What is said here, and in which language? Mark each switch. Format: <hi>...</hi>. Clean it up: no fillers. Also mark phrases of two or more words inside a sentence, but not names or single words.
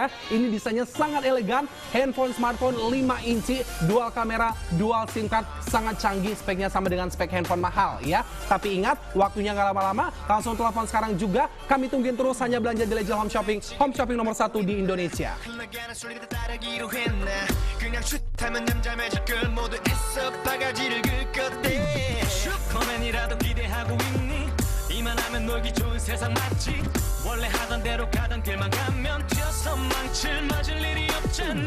<id>Ini desainnya sangat elegan.</id> <en>Handphone smartphone</en> <id>5 inci, dual kamera,</id> <en>dual SIM card,</en> <id>sangat canggih. Speknya sama dengan spek handphone mahal ya. Tapi ingat, waktunya nggak lama-lama. Langsung telepon sekarang juga. Kami tungguin terus, hanya belanja di Legel Home Shopping. Home Shopping nomor 1 di Indonesia.</id> <ko>이만하면 놀기 좋은 세상 맞지 원래 하던 대로 가던 길만 가면 뛰어서 망칠 맞을 일이 없잖니</ko>